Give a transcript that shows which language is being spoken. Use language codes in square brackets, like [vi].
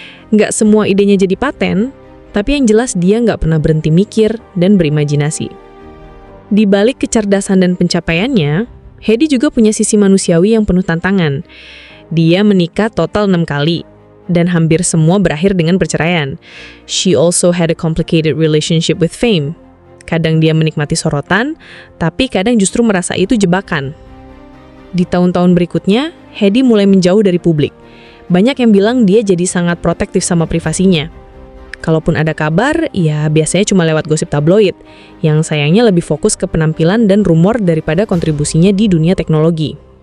[id] Nggak semua idenya jadi paten, tapi yang jelas dia nggak pernah berhenti mikir dan berimajinasi. Di balik kecerdasan dan pencapaiannya, Hedy juga punya sisi manusiawi yang penuh tantangan. Dia menikah total 6 kali, dan hampir semua berakhir dengan perceraian. [en] She also had a complicated relationship with fame. [id] Kadang dia menikmati sorotan, tapi kadang justru merasa itu jebakan. Di tahun-tahun berikutnya, Hedy mulai menjauh dari publik. Banyak yang bilang dia jadi sangat protektif sama privasinya. Kalaupun ada kabar, ya biasanya cuma lewat gosip tabloid, yang sayangnya lebih fokus ke penampilan dan rumor daripada kontribusinya di dunia teknologi.